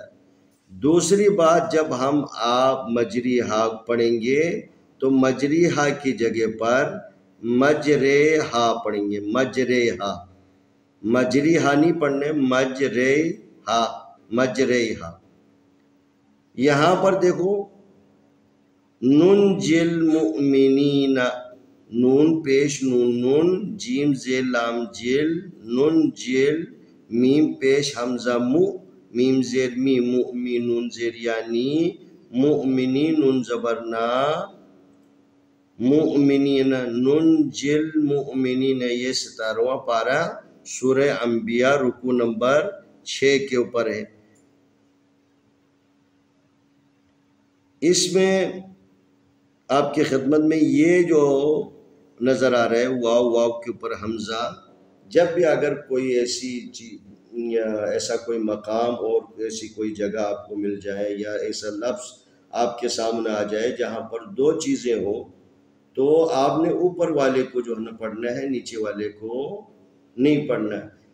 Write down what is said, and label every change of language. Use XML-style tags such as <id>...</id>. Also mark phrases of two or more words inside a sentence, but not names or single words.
<ur>دوسری بات، جب ہم آپ مجری ہا پڑھیں گے تو مجری ہا کی جگہ پر مجرے ہا پڑھیں گے، مجرے ہا، مجری ہا نہیں پڑھنے، مجرے ہا، مجرے ہا۔ یہاں پر دیکھو</ur> <ar>نون جل مؤمنین،</ar> <ur>نون پیش نون نون، جیم زیل لام جل، نون جل، میم پیش حمزہ مو، میم زیر می، مؤمن نون زیر یعنی، مؤمنی نون زبرنا، مؤمنین،</ur> <ar>نون جل مؤمنین۔</ar> <ur>یہ 17واں پارہ سورہ انبیاء رکو نمبر 6 کے اوپر ہے۔ اس میں آپ کی خدمت میں یہ جو نظر آ رہا ہے واو، واو کے اوپر حمزہ، جب بھی اگر کوئی ایسی چیز یا ایسا کوئی مقام اور ایسی کوئی جگہ آپ کو مل جائے یا ایسا لفظ آپ کے سامنے آ جائے جہاں پر 2 چیزیں ہوں تو آپ نے اوپر والے کو جو ہے نا پڑھنا ہے، نیچے والے کو نہیں پڑھنا ہے۔</ur>